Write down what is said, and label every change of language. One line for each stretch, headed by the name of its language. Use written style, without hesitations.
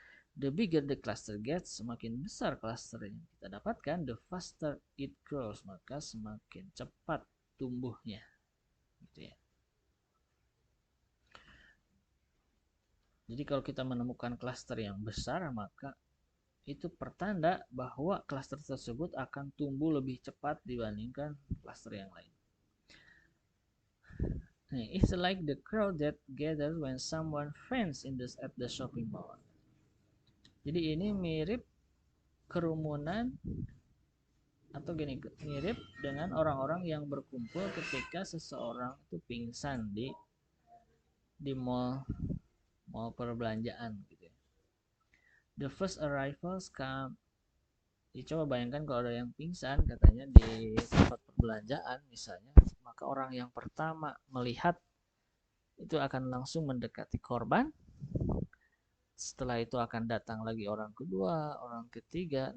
English: The bigger the cluster gets,
Indonesian: semakin besar cluster yang kita dapatkan,
English: the faster it grows,
Indonesian: maka semakin cepat tumbuhnya gitu ya. Jadi kalau kita menemukan cluster yang besar, maka itu pertanda bahwa cluster tersebut akan tumbuh lebih cepat dibandingkan cluster yang lain.
English: It's like the crowd that gathers when someone friends at the shopping mall.
Indonesian: Jadi ini mirip kerumunan, atau gini, mirip dengan orang-orang yang berkumpul ketika seseorang itu pingsan di mall perbelanjaan gitu ya.
English: The first arrivals come.
Indonesian: Coba bayangkan kalau ada yang pingsan katanya di tempat perbelanjaan misalnya, maka orang yang pertama melihat itu akan langsung mendekati korban. Setelah itu akan datang lagi orang kedua, orang ketiga.